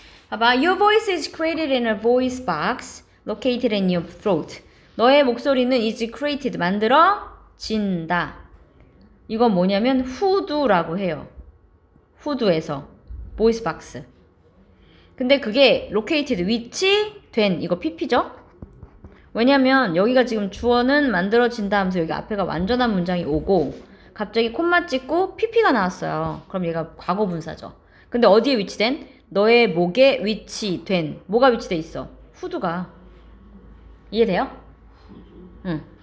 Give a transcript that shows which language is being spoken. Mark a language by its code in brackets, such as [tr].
[ko] 봐봐, [en] your voice is created in a voice box located in your throat. [ko] 너의 목소리는 [en] is created, [ko] 만들어진다. 이건 뭐냐면 후두라고 해요. 후두에서 voice box. 근데 그게 located, 위치된, 이거 pp죠? 왜냐면 여기가 지금 주어는 만들어진다 하면서 여기 앞에가 완전한 문장이 오고 갑자기 콤마 찍고 pp가 나왔어요. 그럼 얘가 과거 분사죠. 근데 어디에 위치된? 너의 목에 위치된. 뭐가 위치돼 있어? 후두가. 이해돼요? 응.